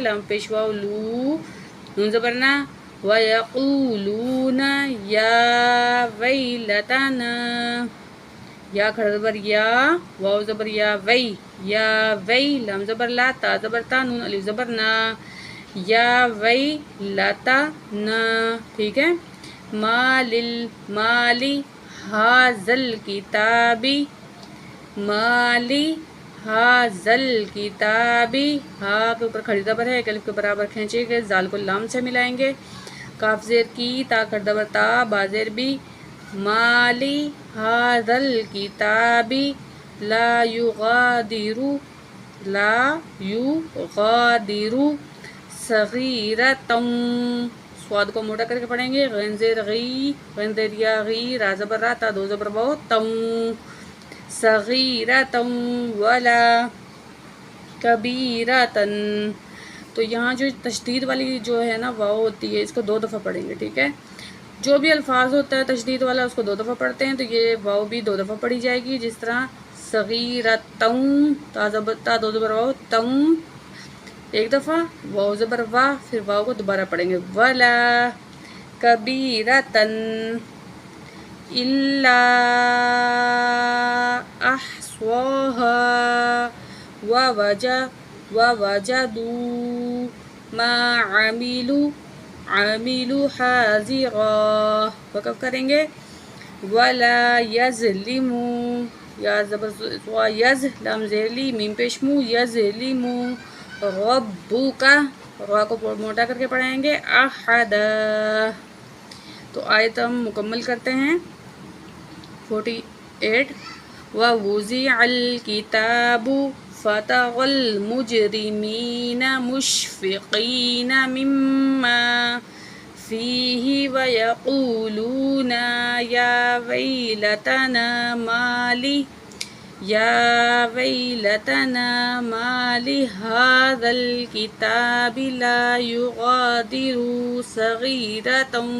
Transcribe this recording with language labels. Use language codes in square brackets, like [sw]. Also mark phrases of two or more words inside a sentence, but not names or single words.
[ur] لام پیش واو لو، نون زبر نا، [ar] وَيَقُولُونَ یا ویلتنا، [ur] یا کھڑا زبر یا، واو زبر یا وی، یا وی، لام زبر لا، تا زبر تا، نون الف زبر نا، [ar] یا ویلتنا، [ur] ٹھیک ہے۔ [ar] مالی ہاذل کتابی، مالی ہاذل کتابی، [ur] ہا کے اوپر کھڑی زبر ہے، ایک الف کے برابر کھینچیں گے، زال کو لام سے ملائیں گے، کاف زیر کی، تا کھڑا زبر تا، با زیر بی، [ar] مالی ہاذل کتابی لا یغادر صغیرۃ، [ur] سواد کو موٹا کر کے پڑھیں گے، غین زیر غی، غین زیر یا غی، را زبر را، تا دو زبر واو توں، [ar] صغیرۃ ولا کبیرۃ۔ [ur] تو یہاں جو تشدید والی جو ہے نا واو ہوتی ہے، اس کو 2 دفعہ پڑھیں گے، ٹھیک ہے۔ جو بھی الفاظ ہوتا ہے تشدید والا اس کو 2 دفعہ پڑھتے ہیں، تو یہ واو بھی 2 دفعہ پڑھی جائے گی، جس طرح صغیرۃ، تا 2 زبر واو توں، ایک دفعہ، واو زبر وا، پھر واو کو دوبارہ پڑھیں گے، [ar] ولا کبیرۃ الا احصاها ووجدوا ما عملوا حاضرا، [ur] وقف کریں گے، [ar] ولا یظلم، [ur] یا زبر یز، لام زیر لی، میم پیش مو، [ar] یظلم ربک، [ur] را کو موٹا کر کے پڑھیں گے، احدا۔ تو آیت ہم مکمل کرتے ہیں 48۔ [ar] وَوُزِعَ الْكِتَابُ فَتَرَى الْمُجْرِمِینَ مُشْفِقِینَ مِمَّا فِيهِ وَيَقُولُونَ یا ویلتنا ما لهذا الكتاب لا يغادر صغيرة